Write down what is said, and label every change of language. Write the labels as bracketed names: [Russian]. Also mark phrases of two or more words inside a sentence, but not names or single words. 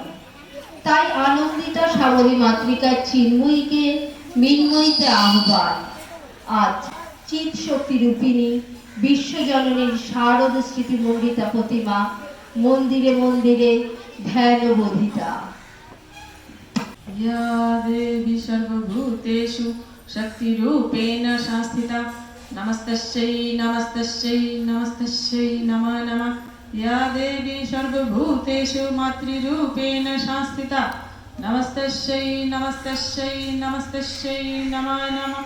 [Bangla] তাই আনন্দিতা শ্যামলী মাতৃকার চিন্ময়ীকে মিন্ময়ীতে আহ্বান। আজ চিৎ শক্তি রূপিণী বিশ্বজননীর শারদ স্মৃতিমণ্ডিতা প্রতিমা মন্দিরে মন্দিরে ধ্যান বোধিতা। [Sanskrit] या देवी सर्वभूतेषु शक्तिरूपेण संस्थिता नमस्तस्यै नमस्तस्यै नमस्तस्यै नमः नमः। या देवी सर्वभूतेषु मातृरूपेण संस्थिता नमस्तस्यै नमस्तस्यै नमस्तस्यै नमः नमः।